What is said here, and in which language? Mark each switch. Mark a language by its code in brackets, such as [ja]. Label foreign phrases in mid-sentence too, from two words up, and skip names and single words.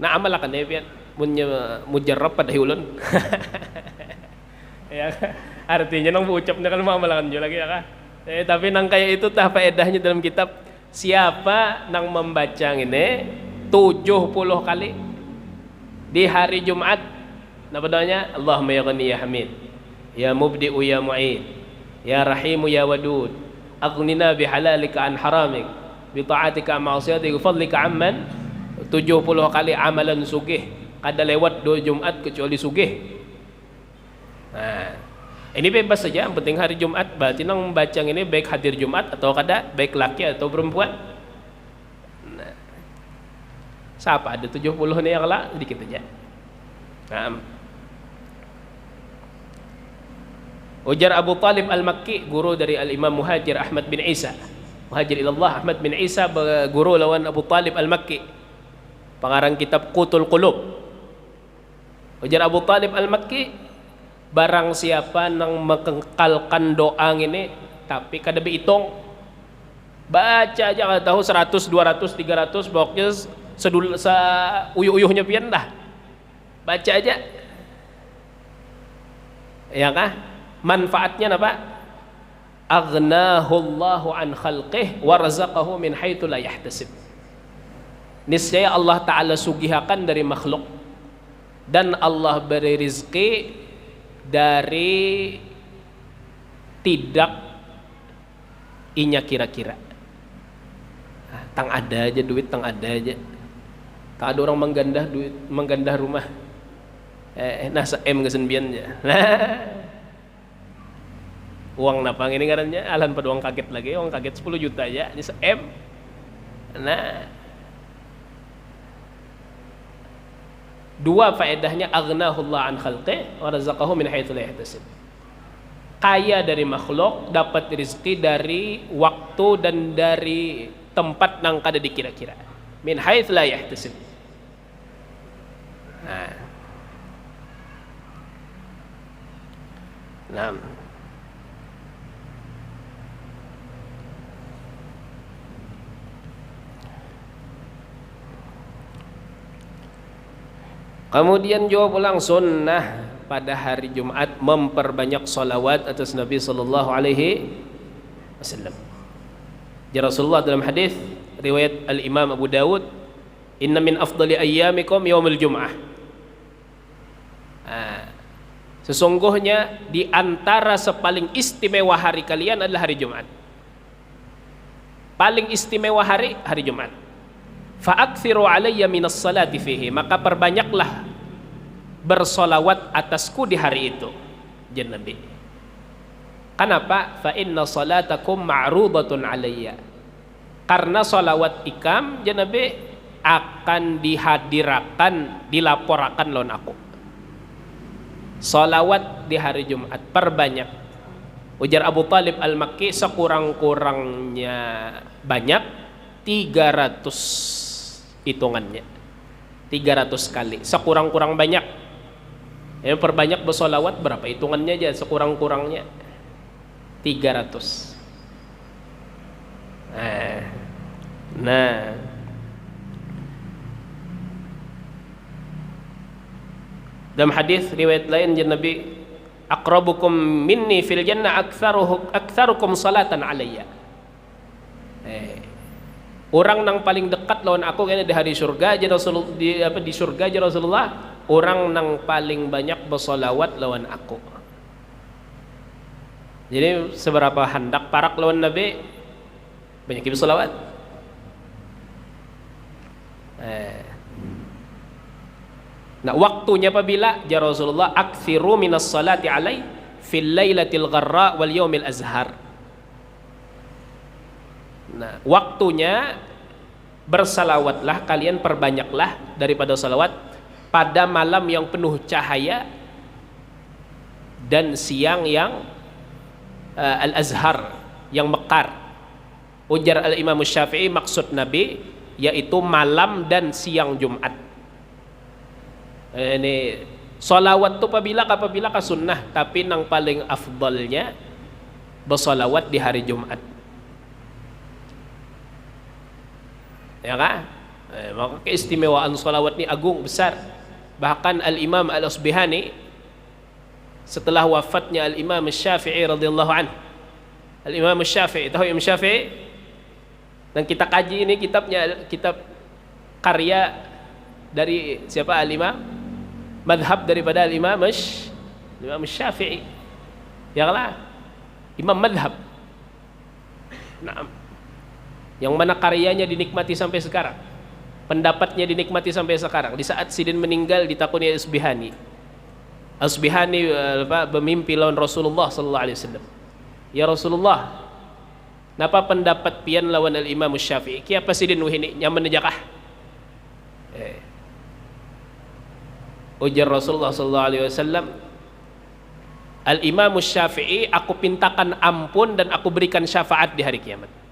[bjn] Nah amalakan ya pian mujarrab pada ulun. Ya artinya nang ucapnya kan amalakan juga lagi ya kah. Tapi nang kayak itu tah faedahnya dalam kitab, siapa nang membaca ini 70 kali di hari Jumat. [ar] Nah doanya اللهم يا غني يا حميد يا مبدئ يا معيد يا رحيم يا ودود أغننا بحلالك عن حرامك بطاعتك معصيتك فضلك عمن. [bjn] 70 kali amalan sugih kada lewat 2 Jumat kecuali sugih. Nah ini bebas saja, yang penting hari Jumat. Berarti nang membaca ini baik hadir Jumat atau kada, baik laki atau perempuan. Nah, siapa ada 70 nih yang lah sedikit aja. Nah, ujar Abu Talib Al-Makki, guru dari Al-Imam Muhajir Ahmad bin Isa. Muhajir ilallah Ahmad bin Isa guru lawan Abu Talib Al-Makki, pengarang kitab Qutul Qulub. Ujar Abu Talib Al-Makki, barang siapa yang mengekalkan doa ini tapi kada berhitung, baca aja kada tahu 100, 200, 300 pokoknya uyuh-uyuhnya pian dah, baca aja ya kah. Manfaatnya apa? [ar] أغناه الله عن خلقه ورزقه من حيث لا يحتسب. [bjn] Niscaya Allah Ta'ala sugihakan dari makhluk dan Allah beri rizki dari tidak inya kira-kira. Tang ada aja duit, tang ada aja. Tak ada orang menggandah rumah. Nasa M kesenbian aja. Uang napang ini ngarannya alan pada uang kaget lagi, uang kaget 10 juta aja, ini se-M. Nah, 2 faedahnya [ar] أغناه الله عن خلقه ورزقه من حيث لا يحتسب. [bjn] kaya dari makhluk, dapat rezeki dari waktu dan dari tempat nang kada dikira-kira. [ar] من حيث لا يحتسب. Nah. [bjn] Kemudian juga pulang sunnah pada hari Jumat memperbanyak salawat atas Nabi [ar] صلى الله عليه وسلم. يا رسول الله [bjn] dalam hadis riwayat Al-Imam Abu Dawud, [ar] "إن من أفضل أيامكم يوم الجمعة." [bjn] Sesungguhnya di antara sepaling istimewa hari kalian adalah hari Jumat. Paling istimewa hari Jumat. [ar] فأكثروا علي من الصلاة فيه, [bjn] maka perbanyaklah bersolawat atasku di hari itu, jan Nabi. Kenapa? [ar] فإن صلاتكم معروضة علي, [bjn] karena solawat ikam jan Nabi akan dihadirkan, dilaporkan lawan aku. Solawat di hari Jumat perbanyak. Ujar Abu Talib Al-Makki, sekurang-kurangnya banyak 300 hitungannya, 300 kali, sekurang-kurang banyak. Yang perbanyak bersolawat berapa hitungannya aja, sekurang-kurangnya 300. Nah, dalam hadis riwayat lain Nabi, [ar] أقربكم مني في الجنة أكثركم صلاة علي. [bjn] Orang nang paling dekat lawan aku kayaknya di hari surga aja Rasulullah, di surga aja Rasulullah, orang nang paling banyak bersolawat lawan aku. Jadi seberapa hendak parak lawan Nabi, banyak bersolawat. Nah, waktunya apabila [ar] يا رسول الله, أكثروا من الصلاة علي في الليلة الغراء واليوم الأزهر. [bjn] Nah, waktunya bersalawatlah kalian, perbanyaklah daripada salawat pada malam yang penuh cahaya dan siang yang al-azhar, yang mekar. Ujar al-Imam Syafi'i, maksud Nabi yaitu malam dan siang Jumat. Ini salawat tu apabila ka sunnah, tapi nang paling afdalnya bersalawat di hari Jumat. Ya kan? Maka keistimewaan salawat ni agung besar. Bahkan Al-Imam Al-Asbihani setelah wafatnya Al-Imam Syafi'i [ar] رضي الله عنه, [bjn] Al-Imam Syafi'i, tahu Imam Syafi'i? Dan kita kaji ini kitab karya dari siapa? Al-Imam, madhab daripada Al-Imam Syafi'i. Ya kan? Imam madhab. Nah, yang mana karyanya dinikmati sampai sekarang, pendapatnya dinikmati sampai sekarang. Di saat Sidin meninggal ditakuni Asbihani bermimpi lawan Rasulullah [ar] صلى الله عليه وسلم. يا رسول الله, [bjn] napa pendapat pian lawan al-Imam Syafi'i? Kiapa Sidin wahini nyaman jakah? Ujar Rasulullah [ar] صلى الله عليه وسلم, [bjn] al-Imam Syafi'i aku pintakan ampun dan aku berikan syafaat di hari kiamat.